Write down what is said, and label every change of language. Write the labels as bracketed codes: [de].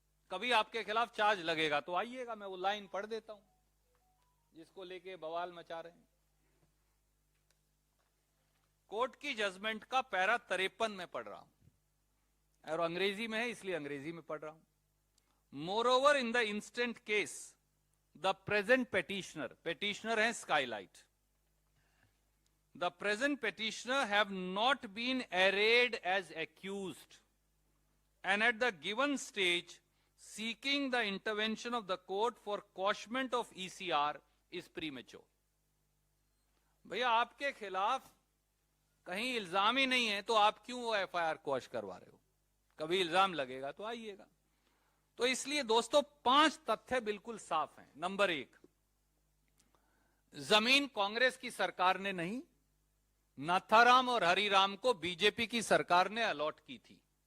[hi] कभी आपके खिलाफ चार्ज लगेगा तो आइएगा, मैं वो लाइन पढ़ देता हूं जिसको लेके बवाल मचा रहे हैं। कोर्ट की जजमेंट का पैरा 53 में पढ़ रहा हूं और अंग्रेजी में है इसलिए अंग्रेजी में पढ़ रहा हूं। [en] Moreover in the instant case the present petitioner है skylight, the present petitioner have not been arraigned as accused and at the given stage seeking the intervention of the court for quashment of ECR is premature। [hi] भैया आपके खिलाफ कहीं इल्जाम ही नहीं है तो आप क्यों वो एफआईआर क्वॉश करवा रहे हो, कभी इल्जाम लगेगा तो आइएगा। तो इसलिए दोस्तों 5 तथ्य बिल्कुल साफ हैं। नंबर 1, जमीन कांग्रेस की सरकार ने नहीं, नाथाराम और हरिराम को बीजेपी की सरकार ने अलॉट की थी।